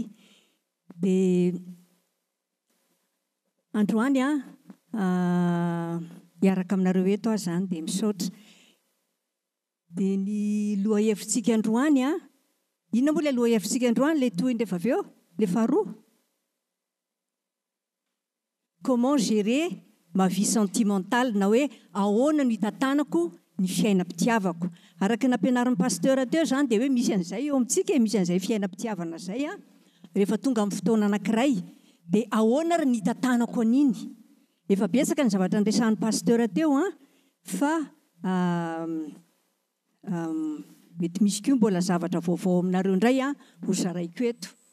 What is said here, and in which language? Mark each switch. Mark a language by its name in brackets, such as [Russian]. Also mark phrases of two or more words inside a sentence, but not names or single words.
[Malagasy] Dia androany miaraka aminareo eto aho zany dia misaotra. Dia ny loha hevintsika androany inona moa ilay loha hevintsika androany ilay toy ndefa avy eo ilay faharoa? [French] Comment gérer ma vie sentimentale, [Malagasy] na hoe ahoana no hitantanako ny fiainam-pitiavako. Araka ny nampianarin'ny pasteur teo zany dia hoe misy an'izay eo amintsika, misy an'izay fiainam-pitiavana zay rehefa tonga amin'ny fotoana anankiray. Dia ahoana ary ny hitantanako an'iny? Efa betsaka ny zavatra niresahan'ny pasteur teo fa mety misy koa mbola zavatra vaovao aminareo indray ho zaraiko eto.